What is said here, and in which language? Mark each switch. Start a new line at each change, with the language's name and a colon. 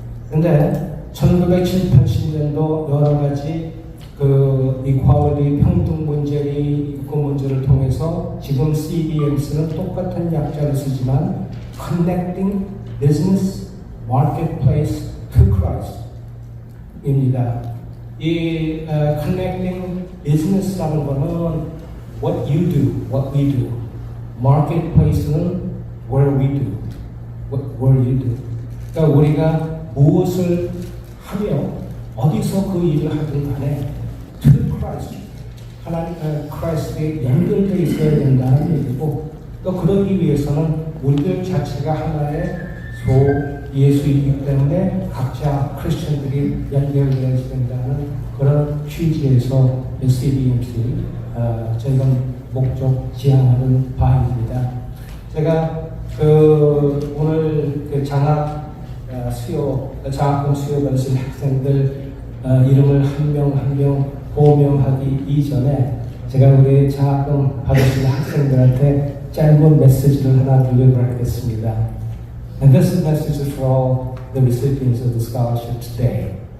Korean: 근데 1970-80년도 여러 가지 이퀄리티 평등 문제의 인권 문제를 통해서 지금 CBMC는 똑같은 약자를 쓰지만 Connecting Business Marketplace to Christ 입니다.
English: 이 Connecting Business라는 거는 what you do, what we do. Marketplace는 where we do, where you do.
Korean: 그러니까 우리가 무엇을 하며 어디서 그 일을 하든 간에 to Christ, 하나님 크라이스트에 연결되어 있어야 된다는 얘기고, 또 그러기 위해서는 우리들 자체가 하나의 예수이기 때문에 각자 크리스천들이 연결되어야 된다는 그런 취지에서 CBMC 저희가 목적 지향하는 바입니다. 제가 오늘 장학금 수요 받으신 학생들 이름을 한 명 한 명 호명하기 이전에 제가 우리 장학금 받으신 학생들한테 짧은 메시지를 하나 들려드리겠습니다.
English: And this message is for all the recipients of the scholarship today.